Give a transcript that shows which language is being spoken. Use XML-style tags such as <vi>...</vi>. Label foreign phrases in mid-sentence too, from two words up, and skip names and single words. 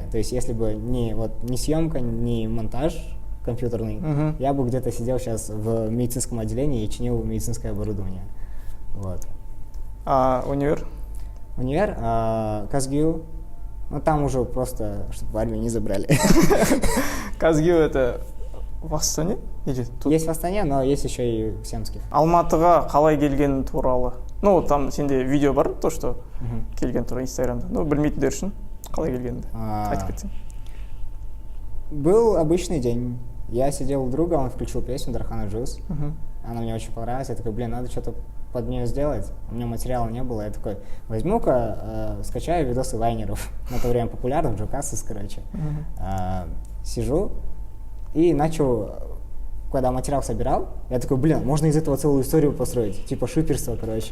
<ru>То есть если бы не съемка, не монтаж компьютерный, я бы где-то сидел сейчас в медицинском отделении и чинил медицинское оборудование. Вот. А универ? Универ, Казгю, ну там уже просто, чтобы в армию не забрали. Казгю это в Астане? Есть в Астане, но есть еще и в Семске.</ru> <kk>Алматыға қалай келген туралы?</kk> <ru>Ну, там</ru> <kk>сенде видео бар,</kk> <ru>то, что</ru> <kk>келген туралы Инстаграмда. Ну, білмейтіндер үшін қалай келгенді айтып кетсең.</kk> <ru>Был обычный день. Я сидел у друга, он включил песню Дархана Джуз. Она мне очень понравилась. Я такой, блин, надо что-то под нее сделать. У меня материала не было. Я такой, возьму-ка, скачаю видосы лайнеров. На то время популярных, Джокасос, короче. Сижу и начал, когда материал собирал, я такой, блин, можно из этого целую историю построить, типа шиперство, короче.</ru>